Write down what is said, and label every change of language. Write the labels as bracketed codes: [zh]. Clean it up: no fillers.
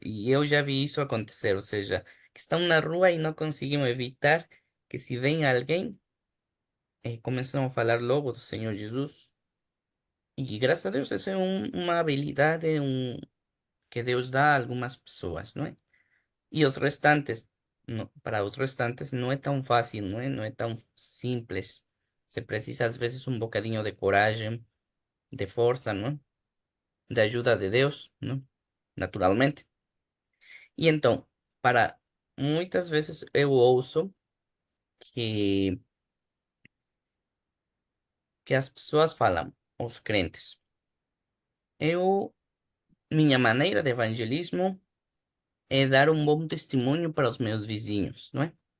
[pt] E eu já vi isso acontecer, ou seja, que estão na rua e não conseguem evitar que se vem alguém, começam a falar logo do Senhor Jesus. E graças a Deus, essa é uma habilidade que Deus dá a algumas pessoas, não é? [es] Y los restantes, no, para los restantes no es tan fácil, no es, no es tan simples. [pt] Se precisa às vezes un bocadinho de coragem, de força, não é? De ajuda de Deus, não é? Naturalmente. E então, para muitas vezes eu ouço que, que as pessoas falam, os crentes, eu, minha maneira de evangelismo é dar um bom testemunho para os meus vizinhos, não é?